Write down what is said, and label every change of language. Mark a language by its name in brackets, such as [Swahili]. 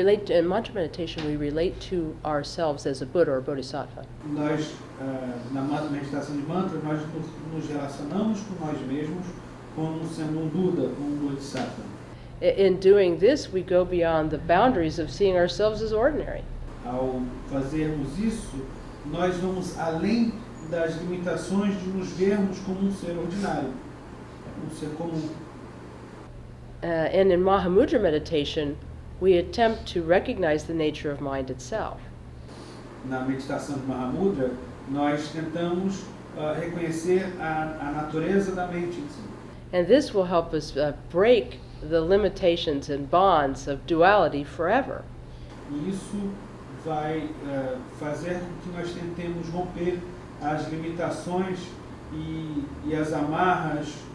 [English] In mantra meditation, we relate to ourselves as a Buddha or Bodhisattva. [Portuguese] nós na meditação de mantra nós nos relacionamos com nós mesmos como sendo um Buda, um Bodhisattva. [English] In doing this, we go beyond the boundaries of seeing ourselves as ordinary. [Portuguese] Ao fazermos isso, nós vamos além das limitações de nos vermos como um ser ordinário, um ser comum. [English] And in Mahamudra meditation, we attempt to recognize the nature of mind itself. [Portuguese] Na meditação de Mahamudra, nós tentamos reconhecer a natureza da mente em si. [English] And this will help us break the limitations and bonds of duality forever. [Portuguese] E isso vai fazer com que nós tentemos romper as limitações e as amarras